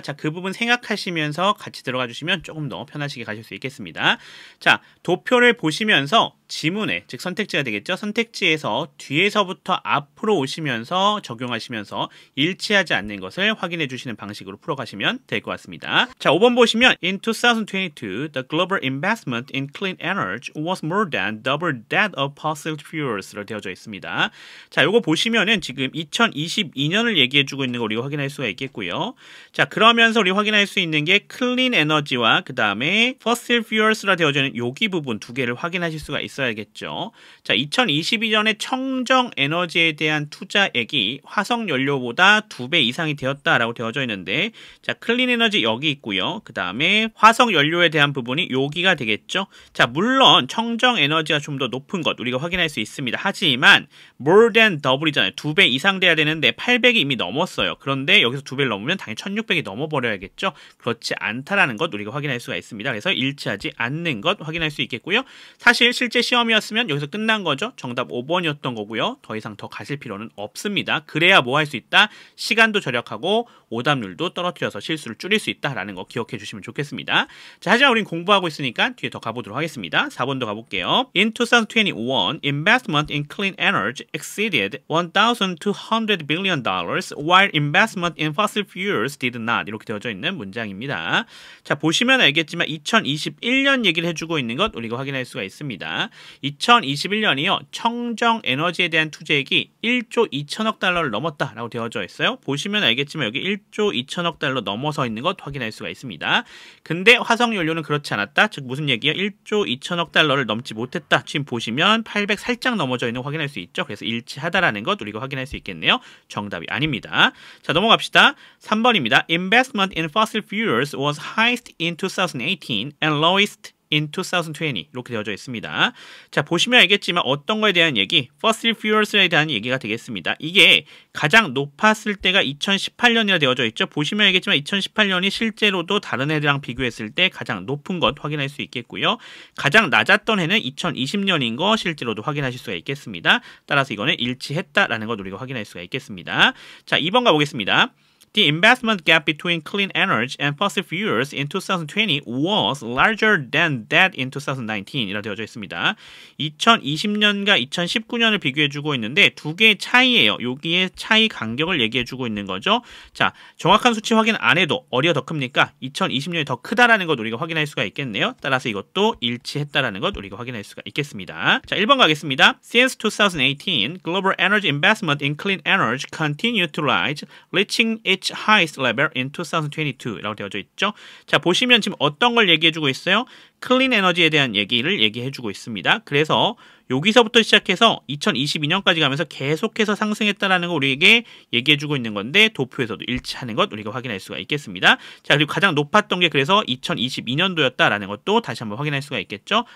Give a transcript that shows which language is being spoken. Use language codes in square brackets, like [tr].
[ko] 자, 그 부분 생각하시면서 같이 들어가 주시면 조금 더 편하시게 가실 수 있겠습니다. 자, 도표를 보시면서 지문에, 즉 선택지가 되겠죠. 선택지에서 뒤에서부터 앞으로 오시면서 적용하시면서 일치하지 않는 것을 확인해 주시는 방식으로 풀어가시면 될 것 같습니다. 자, 5번 보시면 [en] In 2022, the global investment in clean energy was more than double that of fossil fuels로 [ko] 되어져 있습니다. 자, 요거 보시면은 지금 2022년을 얘기해 주고 있는 거 우리가 확인할 수가 있겠고요. 자, 그러면서 우리 확인할 수 있는 게 클린 에너지와 그 다음에 [en] fossil fuels [ko] 라 되어져 있는 여기 부분 두 개를 확인하실 수가 있어야겠죠. 자, 2022년에 청정 에너지에 대한 투자액이 화석 연료보다 2배 이상이 되었다라고 되어져 있는데, 자, 클린 에너지 여기 있고요. 그 다음에 화석 연료에 대한 부분이 여기가 되겠죠. 자, 물론 청정 에너지가 좀 더 높은 것 우리가 확인할 수 있습니다. 하지만 [en] more than double [ko] 이잖아요. 2배 이상 돼야 되는데 800이 이미 넘었어요. 그런데 여기서 2배를 넘으면 당연히 1600이 넘어버려야겠죠. 그렇지 않다라는 것 우리가 확인할 수가 있습니다. 그래서 일치하지 않는 것 확인할 수 있겠고요. 사실 실제 시험이었으면 여기서 끝난 거죠. 정답 5번이었던 거고요. 더 이상 더 가실 필요는 없습니다. 그래야 뭐 할 수 있다? 시간도 절약하고 오답률도 떨어뜨려서 실수를 줄일 수 있다라는 거 기억해 주시면 좋겠습니다. 자, 하지만 우린 공부하고 있으니까 뒤에 더 가보도록 하겠습니다. 4번도 가볼게요. [en] In 2021, investment in clean energy exceeded $1,200 billion, while investment in fossil fuels did not. [ko] 이렇게 되어져 있는 문장입니다. 자, 보시면 알겠지만 2021년 얘기를 해주고 있는 것 우리가 확인할 수가 있습니다. 2021년이요. 청정 에너지에 대한 투자액이 1조 2천억 달러를 넘었다라고 되어져 있어요. 보시면 알겠지만 여기 1조 2천억 달러 넘어서 있는 것 확인할 수가 있습니다. 근데 화석연료는 그렇지 않았다. 즉 무슨 얘기야? 1조 2천억 달러를 넘지 못했다. 지금 보시면 800 살짝 넘어져 있는 거 확인할 수 있죠. 그래서 일치하다라는 것 우리가 확인할 수 있겠네요. 정답이 아닙니다. 자, 넘어갑시다. 3번입니다. [en] Investment in fossil fuels was highest in 2018 and lowest in 2020 [ko] 이렇게 되어져 있습니다. 자, 보시면 알겠지만 어떤 거에 대한 얘기, [en] fossil fuels [ko] 에 대한 얘기가 되겠습니다. 이게 가장 높았을 때가 2018년이라 되어져 있죠. 보시면 알겠지만 2018년이 실제로도 다른 애들랑 비교했을 때 가장 높은 것 확인할 수 있겠고요. 가장 낮았던 해는 2020년인 거 실제로도 확인하실 수가 있겠습니다. 따라서 이거는 일치했다라는 것 우리가 확인할 수가 있겠습니다. 자, 2번 가보겠습니다. [en] The investment gap between clean energy and fossil fuels in 2020 was larger than that in 2019 [ko] 이라 되어져 있습니다. 2020년과 2019년을 비교해주고 있는데 두 개의 차이예요. 여기에 차이 간격을 얘기해주고 있는 거죠. 자, 정확한 수치 확인 안 해도 어디가 더 큽니까? 2020년이 더 크다라는 것 우리가 확인할 수가 있겠네요. 따라서 이것도 일치했다라는 것 우리가 확인할 수가 있겠습니다. 자, 1번 가겠습니다. [en] Since 2018, global energy investment in clean energy continued to rise, reaching its highest level in 2022 [ko] 라고 되어져 있죠. 자, 보시면 지금 어떤 걸 얘기해주고 있어요? 클린 에너지에 대한 얘기를 얘기해주고 있습니다. 그래서 여기서부터 시작해서 2022년까지 가면서 계속해서 상승했다라는 거 우리에게 얘기해주고 있는 건데 도표에서도 일치하는 것 우리가 확인할 수가 있겠습니다. 자, 그리고 가장 높았던 게 그래서 2022년도였다라는 것도 다시 한번 확인할 수가 있겠죠.